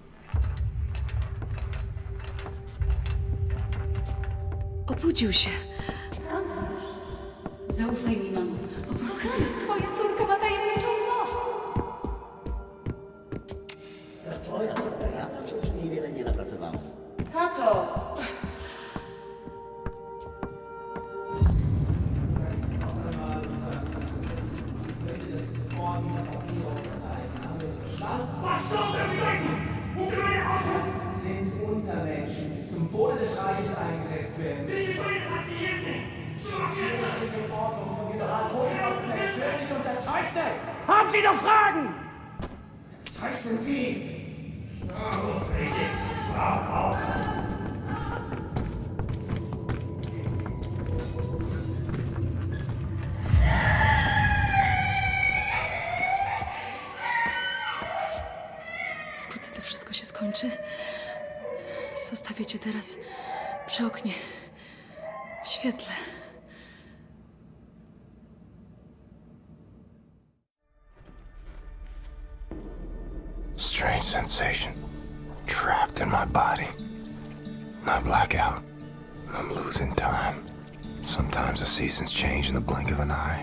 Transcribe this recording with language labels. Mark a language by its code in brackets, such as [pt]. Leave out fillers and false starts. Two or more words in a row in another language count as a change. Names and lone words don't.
[pl] Obudził się. Skąd wiesz? Zaufaj mi, mamo. Po prostu twoja córka ma tajemniczą moc. Twoja córka, ja przecież niewiele nie napracowałem. Tato! [de] Sind Untermenschen, die zum Wohle des Reiches eingesetzt werden. Sie sind in Ordnung von Generalhofschaften persönlich unterzeichnet. Haben Sie noch Fragen? Zeichnen Sie. [pl] Wkrótce to wszystko się skończy. Zostawię cię teraz przy oknie, w świetle. [en] Strange sensation. Trapped in my body. I black out. I'm losing time. Sometimes the seasons change in the blink of an eye.